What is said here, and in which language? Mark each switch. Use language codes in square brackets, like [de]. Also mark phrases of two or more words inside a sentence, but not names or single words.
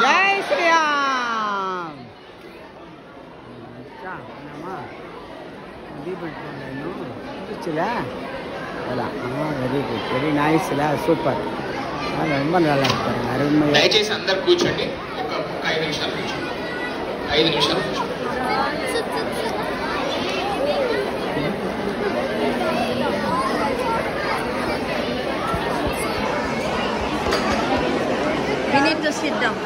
[hi] जय श्रीराम [en] very good very nice super [ta] ரொம்ப நல்லா இருக்காரு அருமையா [te] దయచేసి అందరు కూర్చోండి ఒక 5 నిమిషాలు కూర్చోండి 5 నిమిషాలు కూర్చోండి [en] We need to sit down.